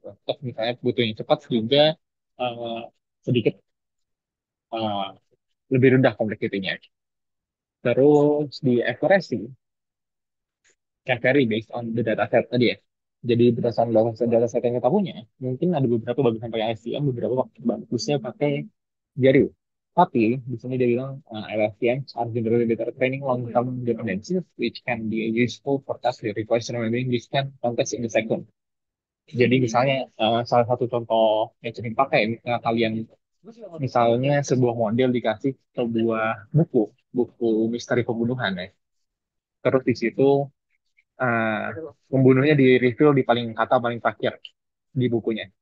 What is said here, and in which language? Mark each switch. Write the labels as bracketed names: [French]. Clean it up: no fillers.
[Indonesian] Untuk misalnya butuh yang cepat juga uh, sedikit uh, lebih rendah kompleksitinya. Terus di [English] accuracy can vary based on the dataset [Indonesian] tadi ya. Jadi berdasarkan dataset yang kita punya, mungkin ada beberapa bagus pakai LSTM, beberapa bagusnya pakai Jaro. Tapi di sini dia bilang [English] LSTM are generally better training long-term dependencies, which can be useful for tasks that requires remembering distant context in the second. [Indonesian] Jadi misalnya salah satu contoh yang sering pakai, misalnya kalian misalnya sebuah model dikasih sebuah buku misteri pembunuhan ya. Terus di situ eh, pembunuhnya di reveal di paling terakhir di bukunya.